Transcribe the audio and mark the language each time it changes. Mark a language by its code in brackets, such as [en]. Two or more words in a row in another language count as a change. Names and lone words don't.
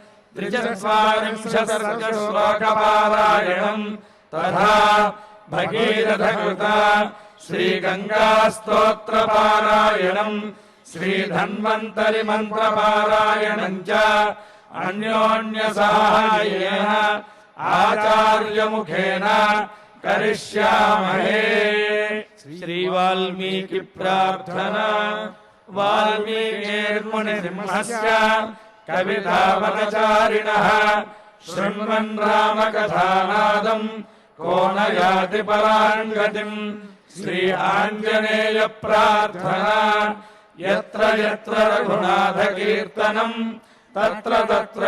[sa] 43 శ్లోక పారాయణం తథా భగీరథ కృత శ్రీ గంగా స్తోత్ర పారాయణం శ్రీ ధన్వంతరి మంత్ర పారాయణం చ అన్యోన్య సహాయేన ఆచార్య ముఖేన కరిష్యామహే। శ్రీ వాల్మీకి ప్రార్థన వాల్మీకిర్మునిసింహస్య कवितावनचारिणः शृण्वन् रामकथानादम् को न याति पराम् गतिम् श्री आञ्जनेय प्रार्थना यत्र यत्र रघुनाथकीर्तनम् तत्र तत्र